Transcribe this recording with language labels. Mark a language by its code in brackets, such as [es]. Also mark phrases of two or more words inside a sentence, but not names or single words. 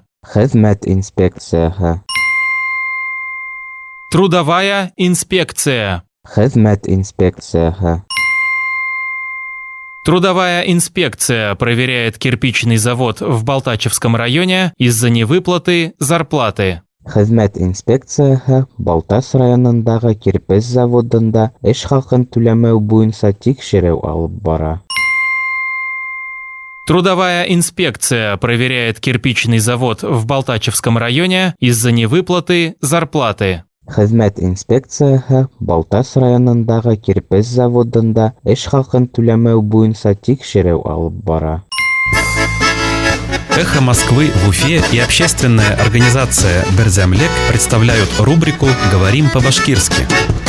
[tt] Хезмет инспекция. [ru] Трудовая инспекция. [tt] Хезмет инспекция. [ru] Трудовая инспекция проверяет кирпичный завод в Балтачевском районе из-за невыплаты зарплаты. [tt] Хезмет инспекция Балтас районындагы кирпич заводында эш хакын түләмәү буенча тикшерү алып бара. [ru] Трудовая инспекция проверяет кирпичный завод в Балтачевском районе из-за невыплаты зарплаты. [tt] Хезмет инспекция Балтас районындагы кирпич заводында эш хакын түләмәү буенча тикшерү алып бара. [ru] «Эхо Москвы» в Уфе и общественная организация «Берзямлек» представляют рубрику «Говорим по-башкирски».